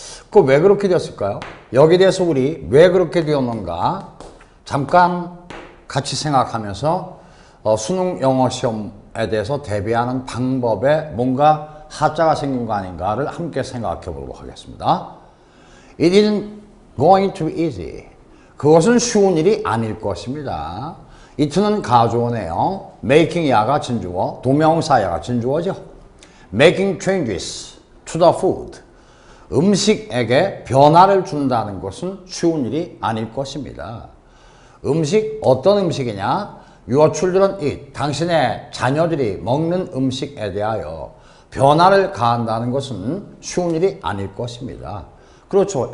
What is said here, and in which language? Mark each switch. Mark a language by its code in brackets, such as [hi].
[ko] 그 왜 그렇게 되었을까요? 여기에 대해서 우리 왜 그렇게 되었는가 잠깐 같이 생각하면서 수능 영어 시험에 대해서 대비하는 방법에 뭔가 하자가 생긴 거 아닌가를 함께 생각해 보도록 하겠습니다. [en] It isn't going to be easy. [ko] 그것은 쉬운 일이 아닐 것입니다. it는 가주어네요. making 야가 진주어, 동명사 야가 진주어죠. [en] making changes to the food. [ko] 음식에게 변화를 준다는 것은 쉬운 일이 아닐 것입니다. 음식, 어떤 음식이냐? [en] Your children eat. [ko] 당신의 자녀들이 먹는 음식에 대하여 변화를 가한다는 것은 쉬운 일이 아닐 것입니다. 그렇죠.